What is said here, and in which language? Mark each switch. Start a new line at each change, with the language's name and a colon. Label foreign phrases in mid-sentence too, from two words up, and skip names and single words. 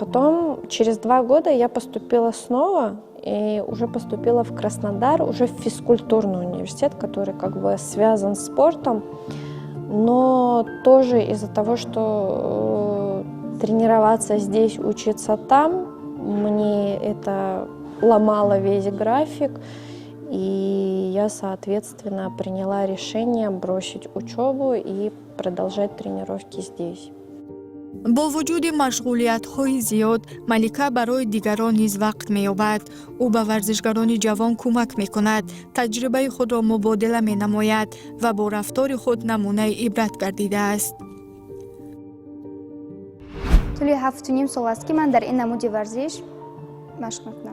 Russian: Потом, через 2 года я поступила снова, и уже поступила в Краснодар, уже в физкультурный университет, который как бы связан с спортом, но тоже из-за того, что тренироваться здесь, учиться там, мне это ломало весь график, и я, соответственно, приняла решение бросить учебу и продолжать тренировки здесь.
Persian: با وجود مشغولیت‌های زیاد، ملیکا برای دیگران نیز وقت می‌یابد. او به ورزشکاران جوان کمک می‌کند، تجربه خود را مبادله می‌نماید و با رفتار خود نمونه عبرت گردیده است. طولی 7.5 سال است که من در این نمود ورزش مشق می‌کنم.